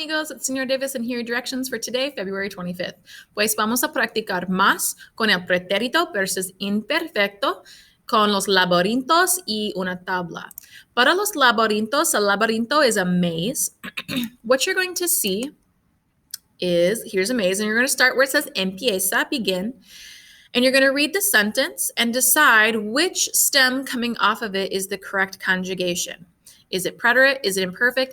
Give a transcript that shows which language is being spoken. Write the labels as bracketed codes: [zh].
[en] Amigos, it's Señor Davis, and here are directions for today, February 25th. [es] Pues vamos a practicar más con el pretérito versus imperfecto, con los laberintos y una tabla. Para los laberintos, el laberinto [en] is a maze. What you're going to see is, here's a maze, and you're going to start where it says empieza, begin, and you're going to read the sentence and decide which stem coming off of it is the correct conjugation. Is it preterite? Is it imperfect?